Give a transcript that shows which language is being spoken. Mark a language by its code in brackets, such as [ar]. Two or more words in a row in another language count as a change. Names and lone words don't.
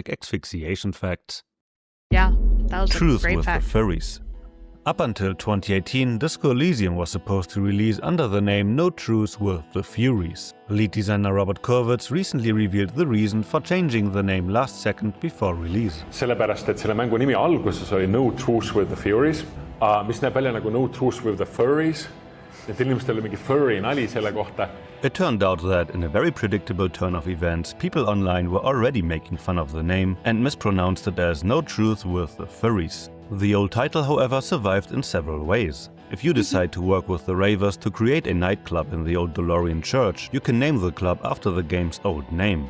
[en] autoerotic asphyxiation facts. Yeah, that was a Truth great with fact. the furries. Up until 2018, Disco Elysium was supposed to release under the name No Truce with the Furies. Lead designer Robert Kurwitz recently revealed the reason for changing the name last second before release. [et] Sellepärast, et selle mängu nimi alguses oli No Truce with the Furies, mis näeb välja nagu No Truce with the Furries. Et inimestel oli mingi furry nali selle kohta. [en] It turned out that, in a very predictable turn of events, people online were already making fun of the name and mispronounced it as No Truth with the Furries. The old title, however, survived in several ways. If you decide to work with the Ravers to create a nightclub in the old DeLorean church, you can name the club after the game's old name.